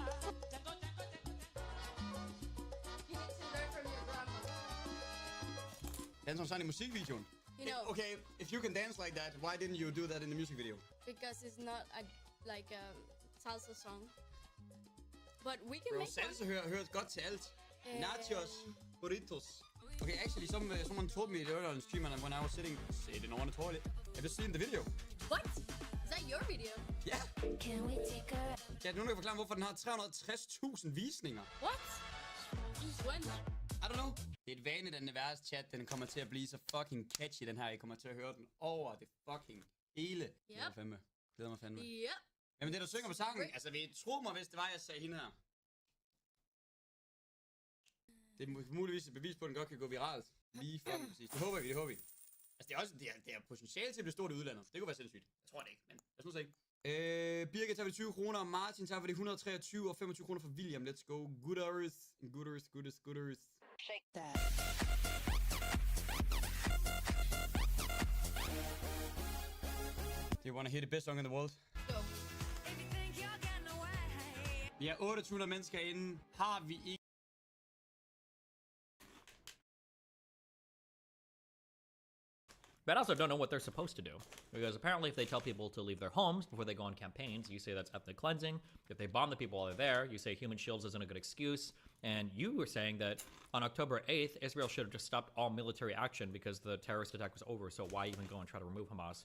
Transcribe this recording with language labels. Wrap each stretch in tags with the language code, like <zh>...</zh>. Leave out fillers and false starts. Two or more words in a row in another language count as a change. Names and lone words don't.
<da>Dance on Sunny musikvideoen.</da> <en>You know, Okay, if you can dance like that, why didn't you do that in the music video? because it's not a, like a salsa song. But we can Bro, make salsa one.</en> <da>hører godt til alt. Nachos, burritos.</da> <en>Okay, actually, someone told me earlier on stream when I was sitting on the toilet. Have you seen the video? What? Is that your video?</en> <da>Ja. Ja, nu kan jeg forklare, hvorfor den har 360.000 visninger.</da> <en>What? Since when? I don't know.</en> <da>Det er et vanligt, den værste chat, den kommer til at blive så fucking catchy, den her. I kommer til at høre den over det fucking hele.</da> <en>Yep.</en> <da>Glæder mig fandme.</da> <en>Yep.</en> <da>Jamen det, der synger på sangen, altså vi tro mig, hvis det var, jeg sagde hende her. Det er muligvis et bevis på, at den godt kan gå viralt. Lige fucking præcis. Det håber vi, Altså det er også, det er potentiale til at blive stort i udlandet. Det kunne være sindssygt. Jeg tror det ikke, men lad os nu se. Birgit tager vi 20 kroner, Martin tager vi de 123 og 25 kroner for William.</da> <en>Let's go. Gooders. Shake that. Do you wanna hear the best song in the world? Go.</en> <da>Vi er 800 mennesker inde. Har vi ikke...</da> <en>But I also don't know what they're supposed to do. Because apparently if they tell people to leave their homes before they go on campaigns, you say that's ethnic cleansing. If they bomb the people while they're there, you say human shields isn't a good excuse. And you were saying that on October 8th, Israel should have just stopped all military action because the terrorist attack was over, so why even go and try to remove Hamas?</en>